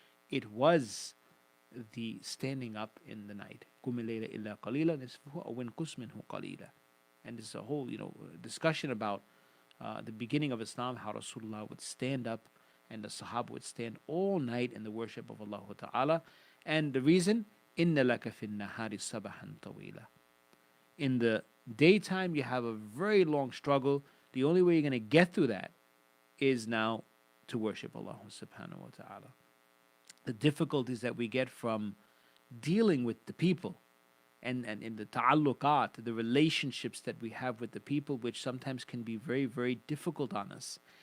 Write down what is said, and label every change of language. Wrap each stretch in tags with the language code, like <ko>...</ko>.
<en>It was the standing up in the night.</en> <ar>قُمِ اللَّيْلَ إِلَّا قَلِيلًا نِصْفَهُ أَوْ انْقُصْ مِنْهُ قَلِيلًا.</ar> <en>And there's a whole discussion about the beginning of Islam, how Rasulullah would stand up and the Sahaba would stand all night in the worship of Allah Ta'ala. And the reason,</en> <ar>إِنَّ لَكَ فِي النَّهَارِ صَبَحًا طَوِيلًا.</ar> <en>In the daytime, you have a very long struggle. The only way you're going to get through that is now to worship Allah subhanahu wa ta'ala. The difficulties that we get from dealing with the people and in the ta'alluqat, the relationships that we have with the people, which sometimes can be very, very difficult on us.</en>